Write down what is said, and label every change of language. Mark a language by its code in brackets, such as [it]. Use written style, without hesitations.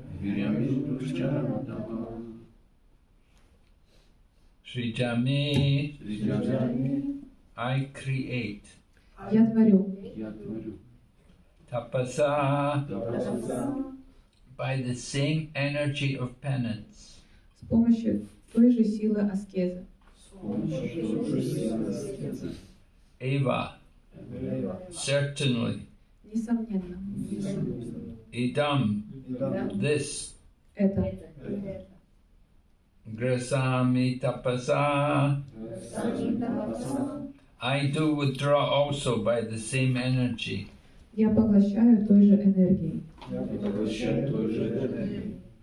[sa] Viryame dushcharam tapa. Srijame, Srijami [en] I create. [ru] Я творю. я творю. [sa] Tapasa, Tapasa [en] by the same energy of penance. [ru] С помощью той же силы аскезы. с помощью той же силы аскезы. [en] Eva, certainly. [ru] Несомненно. [en] Idam, this. [ru] Это. [sa] Grasami tapasa. [en] I do withdraw also by the same energy. [ru] Я поглощаю той же энергией. Я поглощаю той же энергией.